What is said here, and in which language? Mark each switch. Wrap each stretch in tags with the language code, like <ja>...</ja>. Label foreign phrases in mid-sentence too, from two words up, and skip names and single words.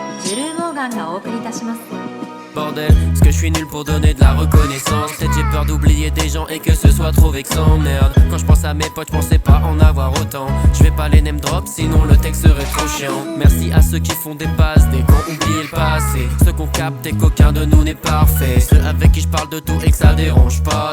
<ja>ブルーモーガンがお送りいたします。</ja> <fr>Bordel, est-ce que je suis nul pour donner de la reconnaissance? Peut-être j'ai peur d'oublier des gens et que ce soit trop vexant. Merde, quand je pense à mes potes, je pensais pas en avoir autant. Je vais pas les</fr> <en>name drop,</en> <fr>sinon le texte serait trop chiant. Merci à ceux qui font des passes dès qu'on oublie le passé. Ceux qu'on capte et qu'aucun de nous n'est parfait. Ceux avec qui je parle de tout et que ça dérange pas.</fr>